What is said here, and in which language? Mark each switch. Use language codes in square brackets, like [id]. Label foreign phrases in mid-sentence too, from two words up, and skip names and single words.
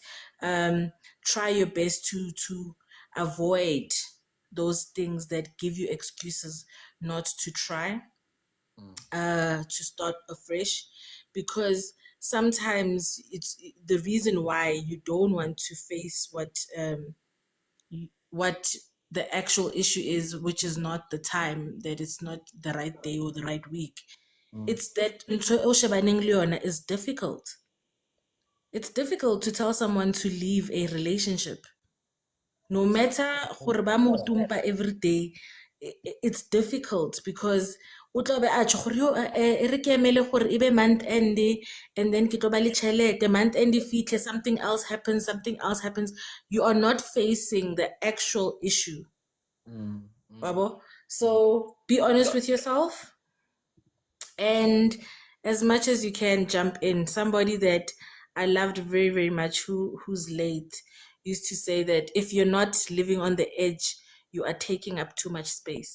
[en] Try your best to avoid those things that give you excuses not to try, to start afresh, because sometimes it's the reason why you don't want to face what the actual issue is, which is not the time, that it's not the right day or the right week. It's that [st] ntho eo shebaneng le yona [en] is difficult. It's difficult to tell someone to leave a relationship. No matter [st] gore ba mo tumpa [en] every day, [st] it's difficult because o tla be a tjho gore yo e re ke emele gore e be [en] month end, and then [st] ke tlo ba le tšhelete, [en] month end [st] e fitlhe, [en] something else happens. You are not facing the actual issue. Babo. So be honest with yourself, and as much as you can, jump in. Somebody that I loved very, very much, who's late, used to say that if you're not living on the edge, you are taking up too much space.